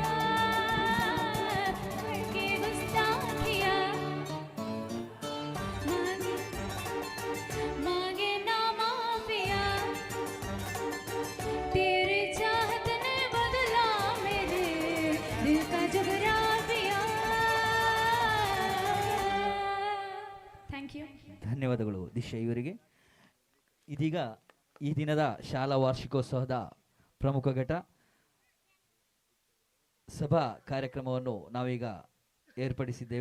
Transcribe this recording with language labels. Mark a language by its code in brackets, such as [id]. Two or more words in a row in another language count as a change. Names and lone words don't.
[hi] करके गुस्ताखिया मांगे मांगे ना माफिया, तेरे चाहत ने बदला मेरे दिल का जुगराफिया। [en] thank you. [kn] ಧನ್ಯವಾದಗಳು ದಿಶಾ ಇವರಿಗೆ. ಇದೀಗ ಈ ದಿನದ ಶಾಲಾ ವಾರ್ಷಿಕೋತ್ಸವದ ಪ್ರಮುಖ ಘಟ್ಟ ಸಭಾ ಕಾರ್ಯಕ್ರಮವನ್ನು ನಾವೀಗ ಏರ್ಪಡಿಸಿದ್ದೇವೆ.